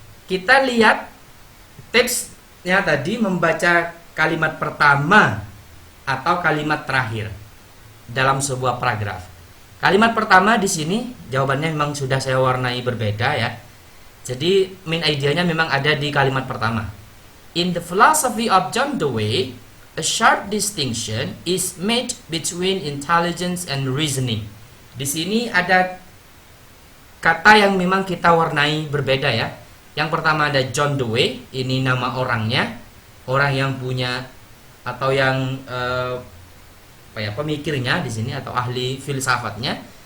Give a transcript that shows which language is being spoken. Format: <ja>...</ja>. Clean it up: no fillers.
<id>Kita lihat teksnya tadi membaca kalimat pertama atau kalimat terakhir dalam sebuah paragraf. Kalimat pertama di sini jawabannya memang sudah saya warnai berbeda ya. Jadi main idenya memang ada di kalimat pertama.</id> <en>In the philosophy of John Dewey, a sharp distinction is made between intelligence and reasoning.</en> <id>Di sini ada kata yang memang kita warnai berbeda ya. Yang pertama ada John Dewey, ini nama orangnya, orang yang punya atau yang pemikirnya di sini atau ahli filsafatnya.</id>